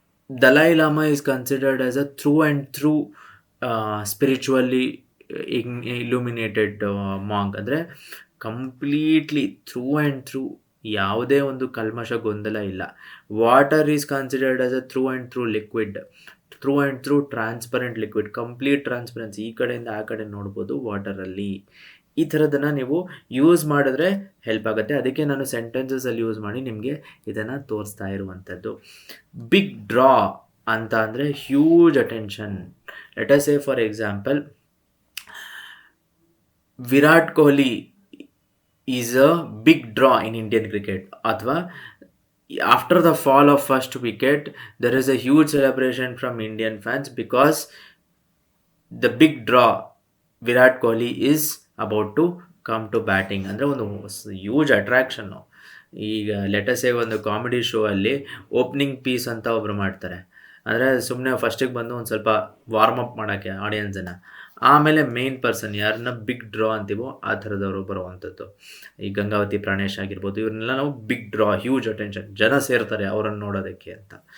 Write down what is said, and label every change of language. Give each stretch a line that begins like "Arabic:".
English: Dalai Lama is considered as a through and through spiritually illuminated monk.
Kannada: ಅಂದರೆ completely through and through ಯಾವುದೇ ಒಂದು ಕಲ್ಮಶ ಗೊಂದಲ ಇಲ್ಲ.
English: water is considered as a through and through liquid, through and through transparent liquid, complete transparency,
Kannada: ಈ ಕಡೆಯಿಂದ ಆ ಕಡೆ ನೋಡ್ಬೋದು ವಾಟರಲ್ಲಿ. ಈ ಥರದನ್ನು ನೀವು ಯೂಸ್ ಮಾಡಿದ್ರೆ ಹೆಲ್ಪ್ ಆಗುತ್ತೆ. ಅದಕ್ಕೆ ನಾನು ಸೆಂಟೆನ್ಸಸಲ್ಲಿ ಯೂಸ್ ಮಾಡಿ ನಿಮಗೆ ಇದನ್ನು ತೋರಿಸ್ತಾ ಇರುವಂಥದ್ದು.
English: big draw
Kannada: ಅಂತ ಅಂದರೆ
English: Huge attention. Let us say for example, Virat Kohli is a big draw in Indian cricket. ಅಥವಾ after the fall of first wicket, there is a huge celebration from Indian fans because the big draw Virat Kohli is about to come to batting.
Kannada: ಅಂದರೆ ಒಂದು huge ಅಟ್ರಾಕ್ಷನ್ನು. ಈಗ lettuce ಒಂದು comedy show ಅಲ್ಲಿ opening piece ಅಂತ ಒಬ್ರು ಮಾಡ್ತಾರೆ. ಅಂದರೆ ಸುಮ್ಮನೆ ಫಸ್ಟಿಗೆ ಬಂದು ಒಂದು ಸ್ವಲ್ಪ ವಾರ್ಮ್ ಅಪ್ ಮಾಡೋಕ್ಕೆ ಆಡಿಯನ್ಸನ್ನು, ಆಮೇಲೆ ಮೇನ್ ಪರ್ಸನ್ ಯಾರನ್ನ ಬಿಗ್ ಡ್ರಾ ಅಂತೀವೋ ಆ ಥರದವರು ಬರುವಂಥದ್ದು. ಈ ಗಂಗಾವತಿ ಪ್ರಾಣೇಶ್ ಆಗಿರ್ಬೋದು, ಇವ್ರನ್ನೆಲ್ಲ ನಾವು ಬಿಗ್ ಡ್ರಾ, ಹ್ಯೂಜ್ ಅಟೆನ್ಷನ್, ಜನ ಸೇರ್ತಾರೆ ಅವರನ್ನು ನೋಡೋದಕ್ಕೆ ಅಂತ.